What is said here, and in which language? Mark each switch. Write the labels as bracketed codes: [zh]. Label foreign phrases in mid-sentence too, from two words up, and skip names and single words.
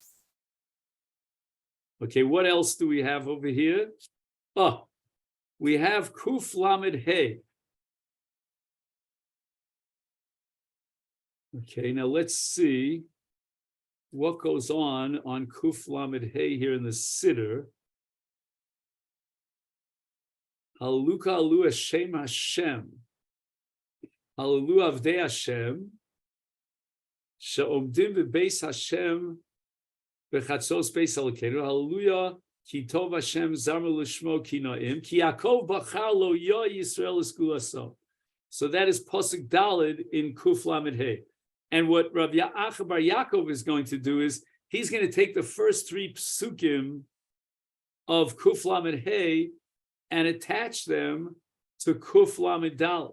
[en] Okay, what else do we have over here? Oh, we have [he] קו״ף למ״ד ה״א. [en] Okay, now let's see what goes on [he] קו״ף למ״ד ה״א [en] here in the Siddur. [he] הללויה, הללויה, שם השם. הללויה, עבדי השם. שעומדים בבית השם בחצרות בית אלוקינו. הללויה, כי טוב השם זמרו לשמו כי נעים. כי יעקב בחר לו יה ישראל לסגלתו. [en] So that is [he] פסוק ד [en] in [he] קו״ף למ״ד ה״א. [en] And what Rav Acha Bar Yaakov is going to do is he's going to take the first 3 psukim of [he] קו״ף למ״ד ה״א [en] and attach them to [he] קו״ף למ״ד דל״ת.